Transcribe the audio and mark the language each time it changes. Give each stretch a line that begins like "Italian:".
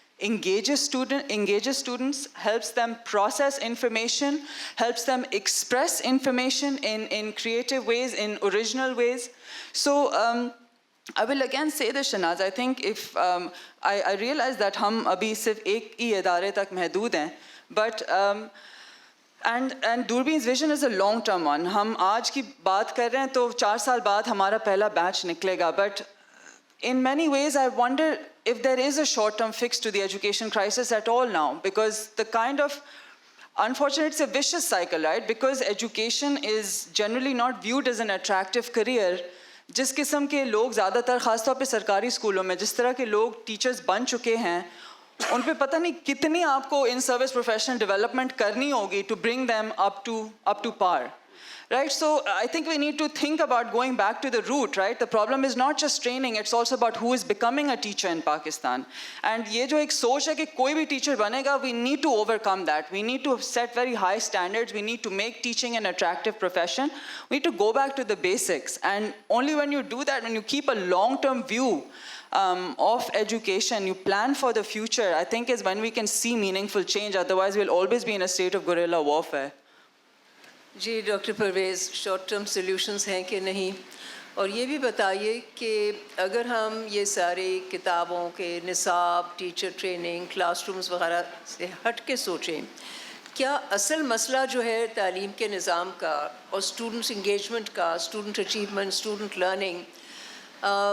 English: engages students, helps them process information, helps them express information in creative ways, in original ways. So I will again say this, Shahnaz, I think if I realize that
Urdu: hum abhi sirf ek hi idare tak mehdood hain,
English: but and Durbin's vision is a long-term one.
Urdu: ہم آج کی بات کر رہے ہیں تو 4 سال بعد ہمارا پہلا بیچ نکلے گا.
English: But in many ways, I wonder if there is a short-term fix to the education crisis at all now, because the kind of, unfortunately, it's a vicious cycle, right? Because education is generally not viewed as an attractive career.
Urdu: جس قسم کے لوگ زیادہ تر خاص طور پہ سرکاری اسکولوں میں جس طرح کے لوگ ٹیچرز بن چکے ہیں, ان پہ پتہ نہیں کتنی آپ کو ان سروس پروفیشنل ڈیولپمنٹ کرنی ہوگی
English: To bring them up to par. Right, so I think we need to think about going back to the root, right? The problem is not just training, it's also about who is becoming a teacher in Pakistan.
Urdu: And ye jo ek soch hai ki koi bhi teacher banega,
English: we need to overcome that. We need to set very high standards. We need to make teaching an attractive profession. We need to go back to the basics. And only when you do that, when you keep a long-term view of education, you plan for the future, I think is when we can see meaningful change. Otherwise, we'll always be in a state of guerrilla warfare.
Urdu: جی doctor Pervez, short term solutions ہیں کہ نہیں, اور یہ بھی بتائیے کہ اگر ہم یہ سارے کتابوں کے نصاب, ٹیچر ٹریننگ, کلاس رومز وغیرہ سے ہٹ کے سوچیں, کیا اصل مسئلہ جو ہے تعلیم کے نظام کا اور اسٹوڈنٹس انگیجمنٹ کا, اسٹوڈنٹ اچیومنٹ, اسٹوڈنٹ لرننگ,